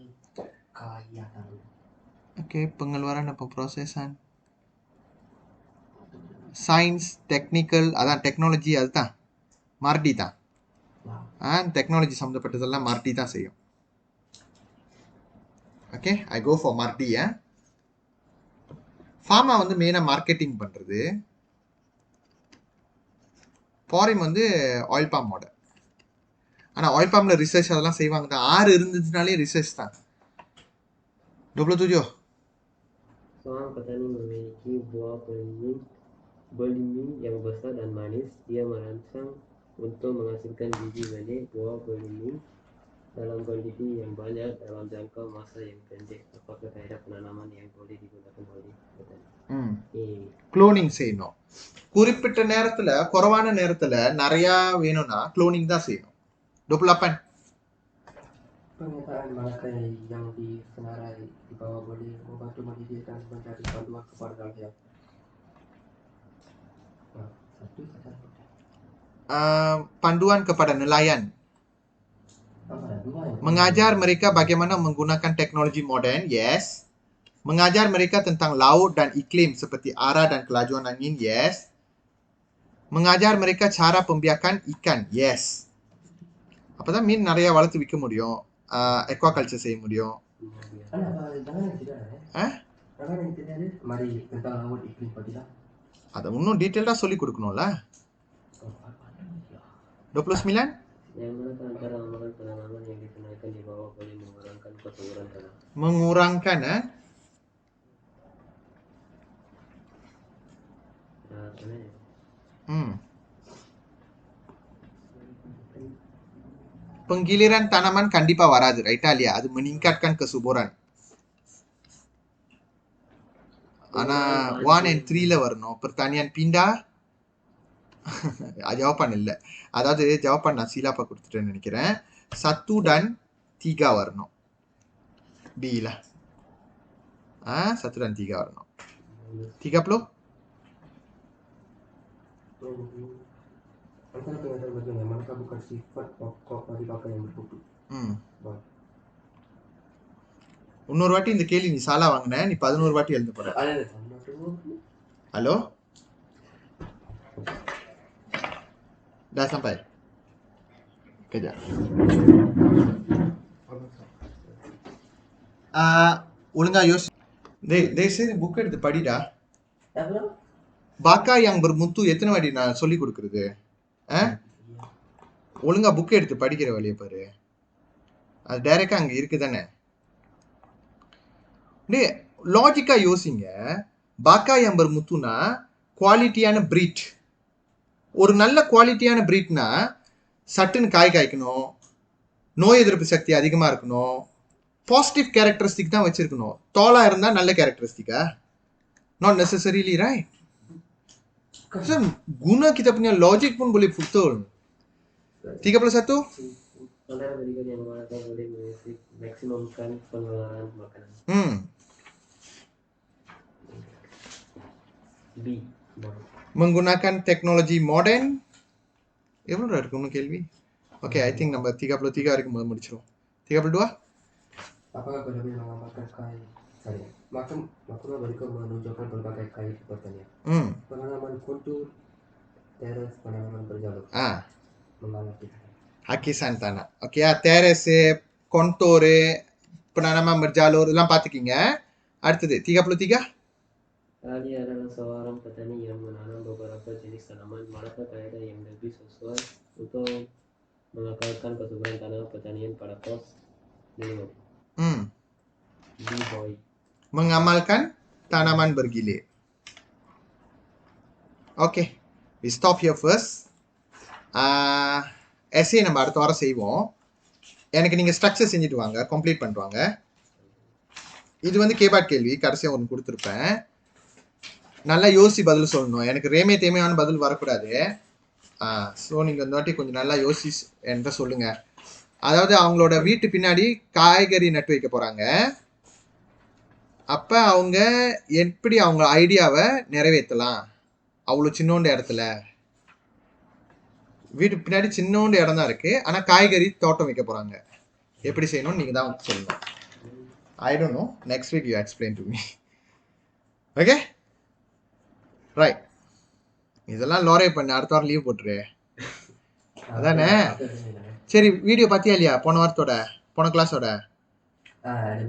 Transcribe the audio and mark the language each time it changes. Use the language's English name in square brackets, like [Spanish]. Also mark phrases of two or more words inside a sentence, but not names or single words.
[Malay] Oke, pengeluaran dan pemrosesan. [English] Science, technical, [Tamil] அதான் technology அதுதான். மார்டி தான். டெக்னாலஜி சம்மந்தப்பட்டதெல்லாம் மார்டி தான் செய்யும். [English] Okay, I go for Mardi. [Tamil] ஃபார்மா வந்து மெயினாக மார்க்கெட்டிங் பண்ணுறது. ஃபாரின் வந்து ஆயில் பாம் மாடல். ஆனால் ஆயில் பாமில் ரிசர்ச் அதெல்லாம் செய்வாங்க தான். 6 இருந்துச்சுனாலே ரிசர்ச் தான். 27. [Malay] Seorang petani memiliki buah beringin yang besar dan manis. Dia merancang untuk menghasilkan biji benih buah beringin dalam kuantiti yang banyak dalam jangka masa yang pendek. Apakah kaedah penanaman yang boleh digunakan oleh petani? [Tamil] குளோனிங் செய்யணும். குறிப்பிட்ட நேரத்துல குறைவான நேரத்துல நிறைய வேணும்னா குளோனிங் தான் செய்யணும். 28. [Malay] Pernyataan manakah yang disenarai di bawah boleh membantu mendidik dan mencari panduan kepada rakyat? Panduan kepada nelayan. Mengajar mereka bagaimana menggunakan teknologi modern, yes. Mengajar mereka tentang laut dan iklim seperti arah dan kelajuan angin, yes. Mengajar mereka cara pembiakan ikan, yes. [Tamil] அப்பதான் மீன் நிறைய வளர்த்து விற்க முடியும். எக்வாகல்ச்சர் செய்ய முடியும். அதை இன்னும் டீட்டெயில்டாக சொல்லி கொடுக்கணும்ல. 29. [Malay] Yang manakah antara amalan penanaman yang ditunaikan di bawah boleh mengurangkan kesuburan tanah? Mengurangkan, penggiliran tanaman [Tamil] கண்டிப்பா வராது, ரைட்டா இல்லையா? [Malay] அது meningkatkan kesuburan. [Tamil] ஆனா 1 and 3ல வரணும். [Malay] pertanian pindah. [Tamil] ஜவாபான் இல்லை, அதாவது ஜவாபான் நான் சீலாப்பா கொடுத்துட்டேன்னு நினைக்கிறேன். 1 dan 3 வரணும். B lah. 1 dan 3 வரணும். 30. [Malay] Antara pernyataan bagian yang manakah bukan sifat pokok bagi kakak yang berkutu? [Tamil] இன்னொரு வாட்டி இந்த கேள்வி நீ சாலா வாங்கின, நீ 11 வாட்டி எழுத போற. ஹலோ, [Malay] dah sampai. Kejap. [Tamil] ஒழுங்கா யோசி. சரி புக் எடுத்து படிடா. [Malay] baka yang bermutu [Tamil] எத்தனை வாட்டி நான் சொல்லி கொடுக்கறது? ஒழுங்கா புக் எடுத்து படிக்கிற வழியை பாரு. அது டைரக்டா அங்க இருக்குதானே. லாஜிக்கா யோசிங்க. [Malay] baka yang bermutu [Tamil] னா குவாலிட்டியான பிரீட். ஒரு நல்ல குவாலிட்டியான பிரீட்னா சட்டுன்னு காய் காய்க்கணும், நோய் எதிர்ப்பு சக்தி அதிகமா இருக்கணும், பாசிட்டிவ் கேரக்டரிஸ்டிக் தான் வச்சிருக்கணும். தோலா இருந்தா நல்ல கேரக்டரிஸ்டிக்கா? [English] Not necessarily, right? [Malay] Guna kita punya logik pun boleh betul. 31. Antara berikut yang manakah boleh maksimumkan pengeluaran makanan? B. Menggunakan teknologi modern. [Tamil] எவ்வளோ இருக்கு இன்னும் கேள்வி? [English] Okay, I think [Tamil] நம்ம 33 வரைக்கும் முடிச்சிடும். 32. [Malay] Apakah boleh mengamalkan kaedah? Maksudnya berikut menunjukkan berbagai kaedah pertanian. Penanaman kontur, teres, penanaman berjalur. Mengalami Hakisan tanah. Oke ya, teres, kontur, penanaman berjalur [Tamil] எல்லாம் பார்த்துக்கிங்க. அடுத்தது 33. [Malay] Ali adalah seorang petani yang menanam beberapa jenis tanaman. Manakah kaedah yang lebih sesuai untuk mengekalkan kesuburan tanah pertanian pada pos minimum? B-boy. Mengamalkan tanaman bergilir. [English] Okay, we stop here first. [Tamil] Essay நம்ம அடுத்த வாரம் செய்வோம். எனக்கு நீங்கள் ஸ்ட்ரக்சர் செஞ்சுட்டு வாங்க, கம்ப்ளீட் பண்ணிட்டு வாங்க. இது வந்து கேபாட் கேள்வி, கடைசியாக ஒன்று கொடுத்துருப்பேன். நல்லா யோசிச்சு பதில் சொல்லணும். எனக்கு ரேமே தேமையான பதில் வரக்கூடாது. ஸோ நீங்கள் இந்த வாட்டி கொஞ்சம் நல்லா யோசி என்கிட்ட சொல்லுங்க. அதாவது அவங்களோட வீட்டு பின்னாடி காய்கறி நட்டு வைக்க போகிறாங்க. அப்போ அவங்க எப்படி அவங்க ஐடியாவை நிறைவேற்றலாம்? அவ்வளோ சின்னோண்டு இடத்துல, வீட்டு பின்னாடி சின்னோண்டு இடம் தான் இருக்குது, ஆனால் காய்கறி தோட்டம் வைக்க போகிறாங்க. எப்படி செய்யணும்னு நீங்கள் தான் சொல்லணும். [English] I don't know. Next week you explain to me. Okay? Right. [Tamil] இதெல்லாம் லோரே பண்ணு, அடுத்த வாரம் லீவ் போட்டுரு. அதானே? சரி, வீடியோ பார்த்தியா இல்லையா போன வாரத்தோட, போன கிளாஸோட?